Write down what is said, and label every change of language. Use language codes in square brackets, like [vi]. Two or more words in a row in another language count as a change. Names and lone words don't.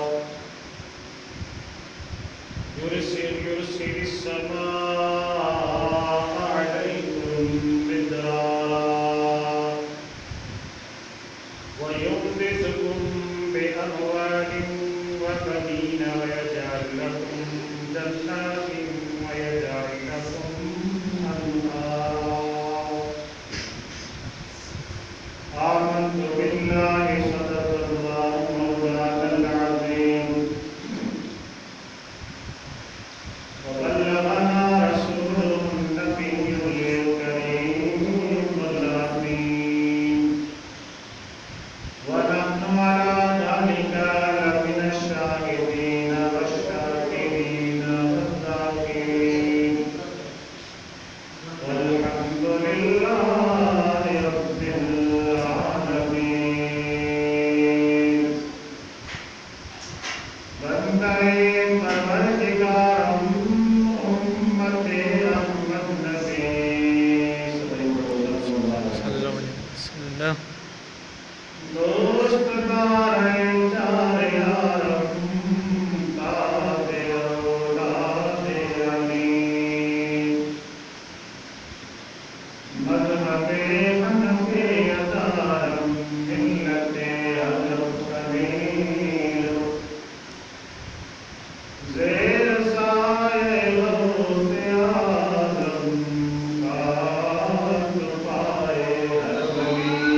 [ar] يرسل السماء عليكم مدرارا ويمددكم بأموال وبنين ويجعل لكم جنات ويجعل لكم أنهارا. آمنت بالله صدق الله مولانا العظيم وبلغنا رسوله النبي الكريم الأمين ونحن على ذلك لمن الشاهدين والشاكرين والذاكرين والحمد لله رب العالمين. [fa] بندهٔ پروردگارم امت احمد نبی [ar] صلى الله عليه وسلم [fa] دوست دار چار یارم تابع اولاد علی مذهب حنفی دارم ملت حضرت خلیل زیر سایه غوث اعظم خاک پای هر ولی.